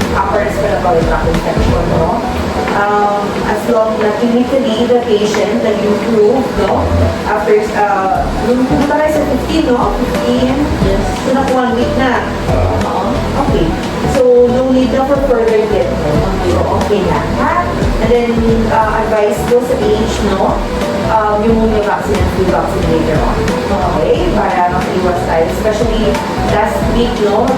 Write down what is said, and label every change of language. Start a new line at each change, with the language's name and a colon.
English: Upper respiratory tract infection, no? As long na clinically the patient nag-improve, no?
Filipino: After, nung pumunta kayo sa 15, no?
English: 15? Yes. So, na 1 week na. Okay. So, no need na for further treatment. So, okay na. Ha? And then, advice ko sa age, no? Pneumonia vaccine and flu vaccine later on. Okay?
Filipino: Para mag-iwas tayo.
English: Especially last week,
Filipino: no?